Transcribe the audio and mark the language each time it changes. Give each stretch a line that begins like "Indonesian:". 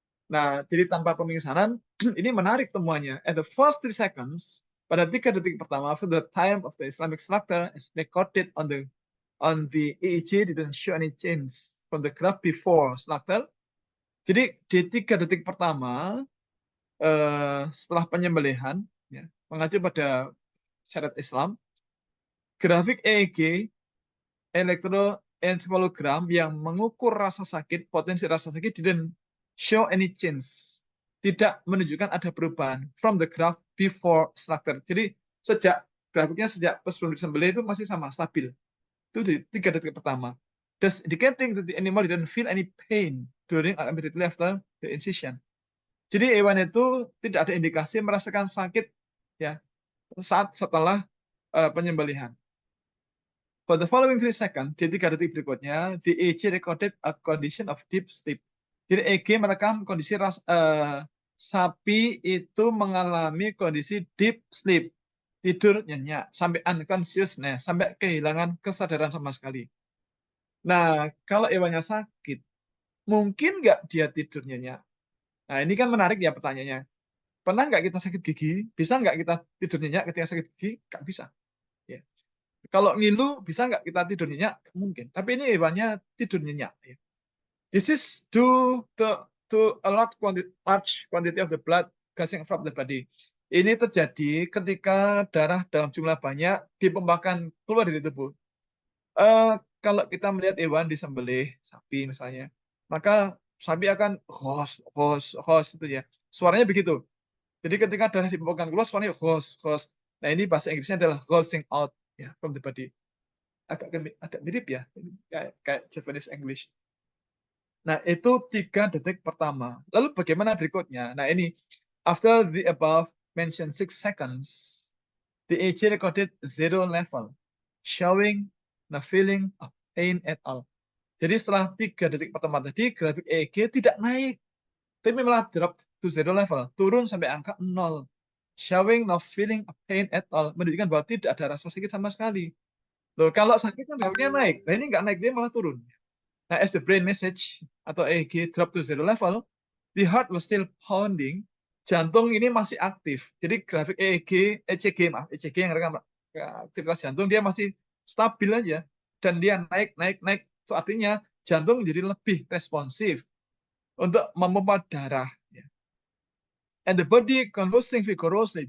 Indonesian: Nah, jadi tanpa pemingsanan, ini menarik temuannya.
English: At the first 3 seconds,
Indonesian: pada 3 detik pertama,
English: for the time of the Islamic slaughter is recorded on the EEG didn't show any change from the graph before slaughter.
Indonesian: Jadi di 3 detik pertama setelah penyembelihan, ya, mengacu pada syariat Islam, grafik EEG elektroencephalogram yang mengukur rasa sakit, potensi rasa sakit
English: didn't show any change.
Indonesian: Tidak menunjukkan ada perubahan
English: from the graph before slaughter.
Indonesian: Jadi grafiknya sejak sebelum disembelih itu masih sama, stabil. Itu di 3 detik pertama.
English: Thus indicating that the animal didn't feel any pain during or immediately after the incision.
Indonesian: Jadi hewan itu tidak ada indikasi merasakan sakit ya setelah penyembelihan.
English: For the following 3 seconds,
Indonesian: di 3 detik berikutnya,
English: the EEG recorded a condition of deep sleep.
Indonesian: Jadi EEG merekam kondisi sapi itu mengalami kondisi deep sleep, tidur nyenyak, sampai unconsciousness, sampai kehilangan kesadaran sama sekali. Nah, kalau hewannya sakit, mungkin nggak dia tidur nyenyak? Nah, ini kan menarik ya pertanyaannya. Pernah nggak kita sakit gigi? Bisa nggak kita tidur nyenyak ketika sakit gigi? Nggak bisa. Ya. Kalau ngilu, bisa nggak kita tidur nyenyak? Mungkin. Tapi ini hewannya tidur nyenyak. Ya.
English: This is due to a large quantity of the blood gushing from the body.
Indonesian: Ini terjadi ketika darah dalam jumlah banyak dipompakan keluar dari tubuh. Kalau kita melihat hewan disembelih, sapi misalnya, maka sapi akan hos itu ya. Suaranya begitu. Jadi ketika darah dipompakan keluar, suaranya hos. Nah, ini bahasa Inggrisnya adalah gushing out ya
English: from the body.
Indonesian: Agak mirip ya, kayak Japanese English. Nah, itu 3 detik pertama. Lalu bagaimana berikutnya?
English: Nah, ini after the above mentioned 6 seconds, the EEG recorded 0 level, showing no feeling of pain at all.
Indonesian: Jadi setelah 3 detik pertama tadi, grafik EEG tidak naik, tapi malah
English: drop to 0 level,
Indonesian: turun sampai angka 0.
English: Showing no feeling of pain at all,
Indonesian: menunjukkan bahwa tidak ada rasa sakit sama sekali. Loh, kalau sakit kan grafiknya naik, nah ini nggak naik, dia malah turun.
English: Nah, as the brain message atau EEG drop to 0 level, the heart was still pounding.
Indonesian: Jantung ini masih aktif. Jadi grafik ECG yang rekam aktivitas jantung dia masih stabil aja dan dia naik. So, artinya jantung menjadi lebih responsif untuk memompa darah.
English: And the body convulsing vigorously.